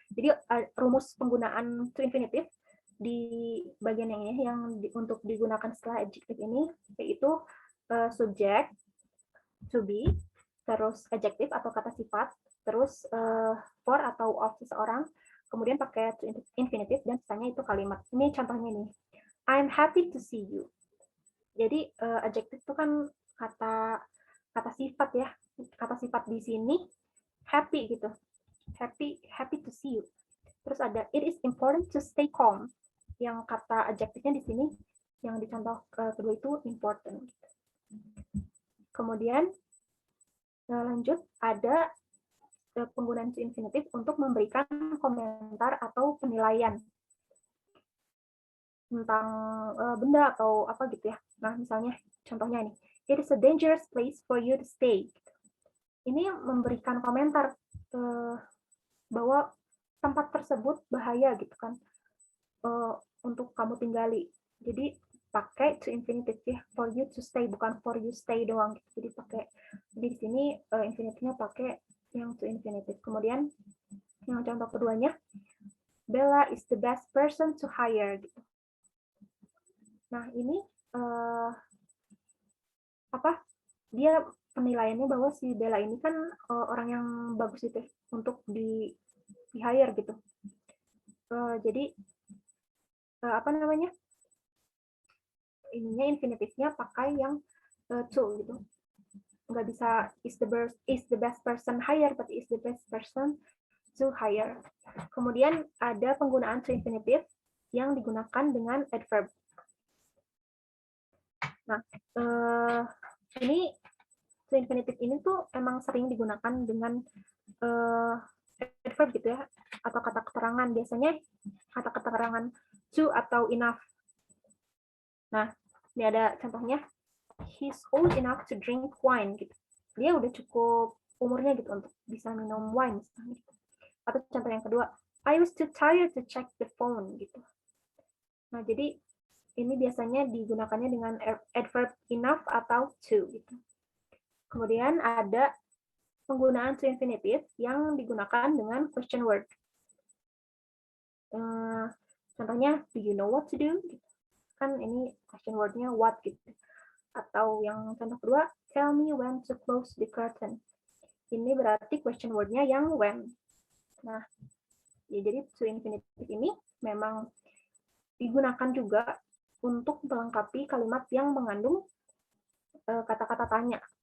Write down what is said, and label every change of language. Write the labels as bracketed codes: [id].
[id] Jadi rumus penggunaan to infinitive di bagian yang ini yang untuk digunakan setelah adjective ini yaitu subjek, to be, terus adjective atau kata sifat, terus for atau of seseorang, kemudian pakai to infinitive, dan sisanya itu kalimat. Ini contohnya nih, [en] I'm happy to see you. [id] Jadi adjective itu kan kata sifat ya, kata sifat di sini happy gitu. [en] happy to see you. [id] Terus ada [en] it is important to stay calm. [id] Yang kata adjektifnya di sini yang di contoh kedua itu important. Kemudian lanjut ada penggunaan to infinitive untuk memberikan komentar atau penilaian tentang benda atau apa gitu ya. Nah, misalnya contohnya ini, [en] it is a dangerous place for you to stay. [id] Ini memberikan komentar bahwa tempat tersebut bahaya gitu kan untuk kamu tinggali. Jadi pakai to infinitive ya, [en] for you to stay, [id] bukan [en] for you stay [id] doang. Jadi pakai di sini infinitive-nya pakai yang to infinitive. Kemudian yang contoh keduanya, [en] Bella is the best person to hire [id] gitu. Nah, ini dia penilaiannya bahwa si Bella ini kan orang yang bagus itu untuk di hire gitu. Jadi ininya infinitive-nya pakai yang to gitu. Nggak bisa [en] is the best person hire, but is the best person to hire. [id] Kemudian ada penggunaan to infinitive yang digunakan dengan adverb. Nah, ini to infinitive ini tuh emang sering digunakan dengan adverb gitu ya, atau kata keterangan. Biasanya kata keterangan to atau enough. Nah, ini ada contohnya. [en] He's old enough to drink wine [id] gitu. Dia udah cukup umurnya gitu untuk bisa minum wine misalnya. Atau contoh yang kedua, [en] I was too tired to check the phone [id] gitu. Nah, jadi ini biasanya digunakannya dengan adverb enough atau to gitu. Kemudian ada penggunaan to infinitive yang digunakan dengan question word. Contohnya, [en] do you know what to do? [id] Kan ini question word-nya what gitu. Atau yang contoh kedua, [en] tell me when to close the curtain. [id] Ini berarti question word-nya yang when. Nah, ya, jadi to infinitive ini memang digunakan juga untuk melengkapi kalimat yang mengandung kata-kata tanya.